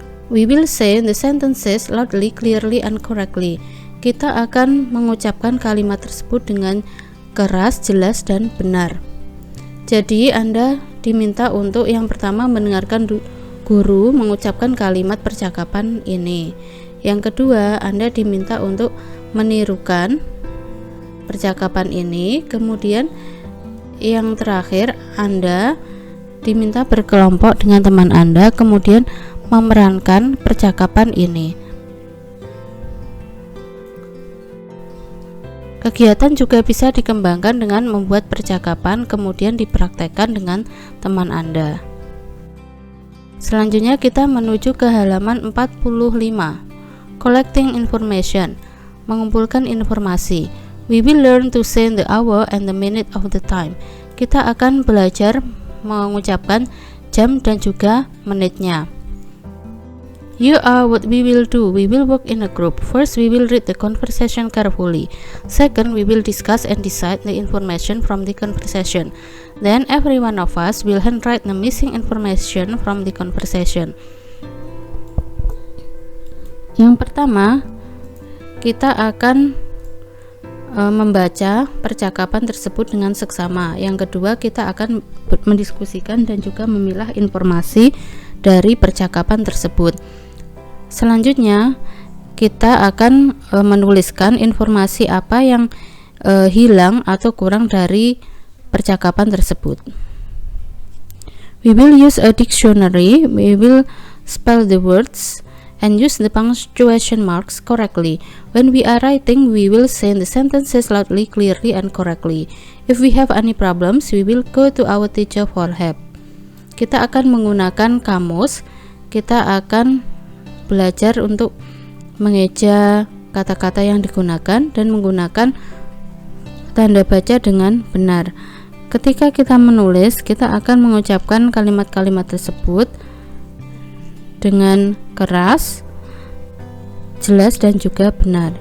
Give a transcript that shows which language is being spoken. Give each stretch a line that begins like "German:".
English: We will say the sentences loudly, clearly, and correctly.
Indonesian: kita akan mengucapkan kalimat tersebut dengan keras, jelas, dan benar. Jadi Anda diminta untuk yang pertama mendengarkan guru mengucapkan kalimat percakapan ini. Yang kedua, Anda diminta untuk menirukan percakapan ini. Kemudian yang terakhir, Anda diminta berkelompok dengan teman Anda, kemudian memerankan percakapan ini. Kegiatan juga bisa dikembangkan dengan membuat percakapan, kemudian dipraktekkan dengan teman Anda. Selanjutnya kita menuju ke halaman 45.
English: Collecting information,
Indonesian: mengumpulkan informasi.
English: We will learn to say the hour and the minute of the time.
Indonesian: Kita akan belajar mengucapkan jam dan juga menitnya.
English: You are what we will do. We will work in a group. First, we will read the conversation carefully. Second, we will discuss and decide the information from the conversation. Then, every one of us will handwrite the missing information from the conversation.
Indonesian: Yang pertama, kita akan membaca percakapan tersebut dengan seksama. Yang kedua, kita akan mendiskusikan dan juga memilah informasi dari percakapan tersebut. Selanjutnya, kita akan menuliskan informasi apa yang hilang atau kurang dari percakapan tersebut.
English: We will use a dictionary. We will spell the words and use the punctuation marks correctly. When we are writing, we will say the sentences loudly, clearly, and correctly. If we have any problems, we will go to our teacher for help.
Indonesian: Kita akan menggunakan kamus. Kita akan belajar untuk mengeja kata-kata yang digunakan dan menggunakan tanda baca dengan benar. Ketika kita menulis, kita akan mengucapkan kalimat-kalimat tersebut dengan keras, jelas, dan juga benar.